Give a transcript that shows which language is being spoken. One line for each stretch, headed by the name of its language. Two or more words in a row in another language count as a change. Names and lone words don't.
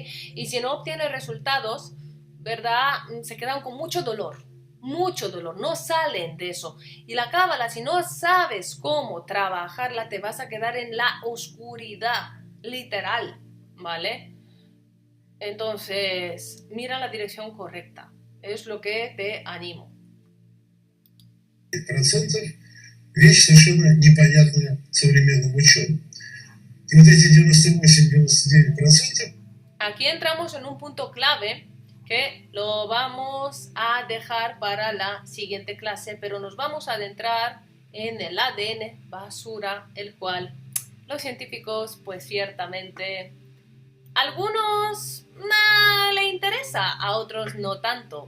Spanish: Y si no obtienen resultados, ¿verdad? Se quedan con mucho dolor, no salen de eso. Y la cábala, si no sabes cómo trabajarla, te vas a quedar en la oscuridad, literal, ¿vale? Entonces, mira la dirección correcta, es lo que te animo.
Russian: Процентов вещь совершенно непонятная современным ученым. И вот эти 98-99%.
Spanish: Aquí entramos en un punto clave que lo vamos a dejar para la siguiente clase, pero nos vamos a adentrar en el ADN basura, el cual los científicos, pues ciertamente, algunos le interesa, a otros no tanto.